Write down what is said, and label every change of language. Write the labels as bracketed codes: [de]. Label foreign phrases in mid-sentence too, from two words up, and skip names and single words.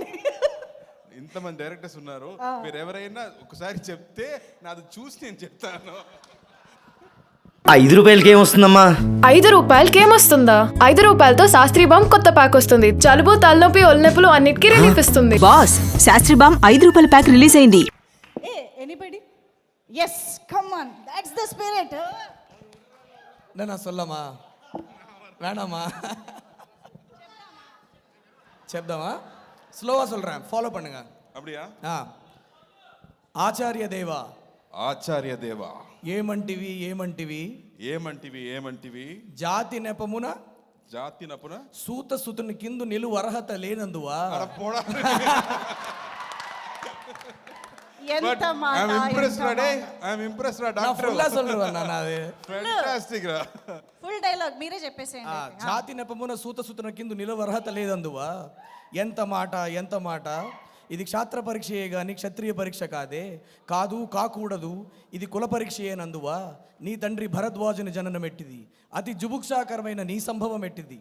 [te] ఇంతమంది డైరెక్టర్స్ ఉన్నారు, మీరు ఎవరైనా ఒకసారి చెప్తే నాది చూసి నేను చెప్తాను. 5 రూపాయలకి ఏమొస్తుందమ్మా? 5 రూపాయలకి ఏమొస్తుందా? 5 రూపాయలతో శాస్త్రీ బామ్ కొత్త ప్యాక్ వస్తుంది. జలుబు, తలనొప్పి, ఒళ్ళనొప్పులు అన్నిటికీ రిలీఫ్ ఇస్తుంది. బాస్, శాస్త్రీ బామ్ 5 రూపాయల ప్యాక్ రిలీజ్ అయింది. ఏ ఎనీబడి? [en] yes come on, that's the spirit. [ta] நான் சொல்லமா வேணாமா? చెప్దామా? స్లోవా சொல்றேன், ஃபாலோ பண்ணுங்க. அப்படியா? [te] ఆచార్య దేవా, ఆచార్య దేవా ఏమంటివి ఏమంటివి జాతి నెపమున జాతి నపున సూత సుతుని కిందు నిలువ అర్హత లేనందువా. ఎంత మాట, [en] I'm impressed రా డాక్టర్. [ta] ఫుల్లా சொல்றேன் நான் அது. [en] Fantastic రా. [te] ఫుల్ డైలాగ్ మీరే చెప్పేసేయండి. జాతి నెపమున సూత సుతుని కిందు నిలువ అర్హత లేదందువా. ఎంత మాట. ఇది క్షాత్ర పరీక్షయే గాని క్షత్రియ పరీక్ష కాకూడదు. ఇది కుల పరీక్షయేనందువా. నీ తండ్రి భరద్వాజుని జననం ఎట్టిది, అతి జుభుక్షాకరమైన నీ సంభవం ఎట్టిది.